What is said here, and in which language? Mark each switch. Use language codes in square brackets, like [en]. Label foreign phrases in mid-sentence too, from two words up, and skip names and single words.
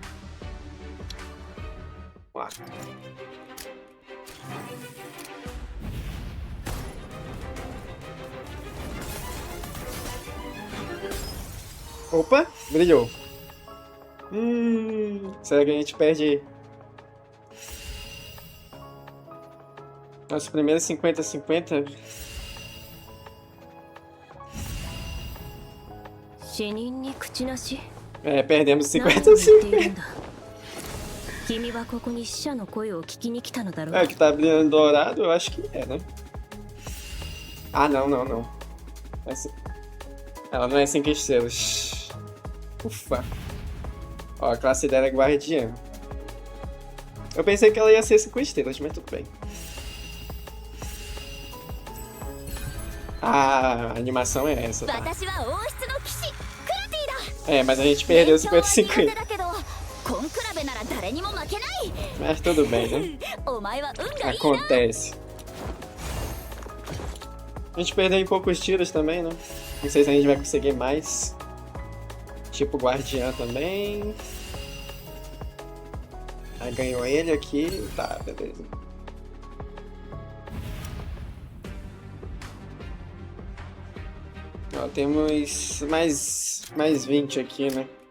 [pt] Lá. Opa, brilhou. Será que a gente perde os primeiros 50-50? [ja] 死人に口なし。 [pt] Perdemos 50-50. [ja] 君はここに死者の声を聞きに来たのだろう。 [pt] Que tá brilhando dourado, eu acho que é, né? Ah, não, não, não. Ela não é 5 estrelas. Ufa. Ó, a classe dela é guardiã. Eu pensei que ela ia ser 5 estrelas, mas tudo bem. Ah, a animação é essa, tá? [ja] 私は王室の騎士クラティだ。 [pt] É, mas a gente perdeu [ja] 勉強は苦手 [pt] 50-50. [ja] だけどコンクラベなら誰にも負けない。 [pt] Mas tudo bem, né? [ja] お前は運がいいな。 [pt] Acontece. A gente perdeu em poucos tiros também, né? Não sei se a gente vai conseguir mais. Tipo guardiã também. Aí ganhou ele aqui. Tá, beleza. Ó, temos mais 20 aqui, né?